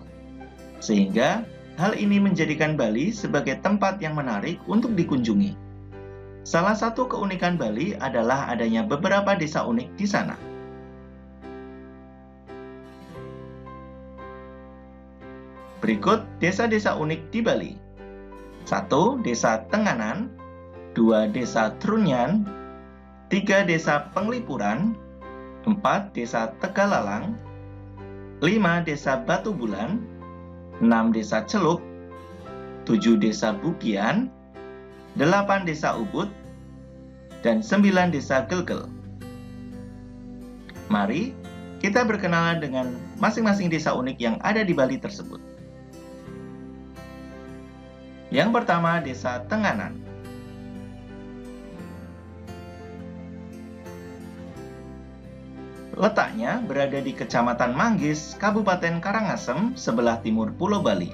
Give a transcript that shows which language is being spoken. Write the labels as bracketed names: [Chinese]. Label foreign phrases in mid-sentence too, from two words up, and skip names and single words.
[Indonesian] Sehingga, hal ini menjadikan Bali sebagai tempat yang menarik untuk dikunjungi. Salah satu keunikan Bali adalah adanya beberapa desa unik di sana. Berikut desa-desa unik di Bali. 1. Desa Tenganan. 2. Desa Trunyan. 3. Desa Penglipuran. 4. Desa Tegalalang. 5. Desa Batu Bulan. 6. Desa Celuk. 7. Desa Bukian. 8. Desa Ubud. Dan 9. Desa Gelgel. Mari kita berkenalan dengan masing-masing desa unik yang ada di Bali tersebut. Yang pertama, Desa Tenganan. Letaknya berada di Kecamatan Manggis, Kabupaten Karangasem, sebelah timur Pulau Bali.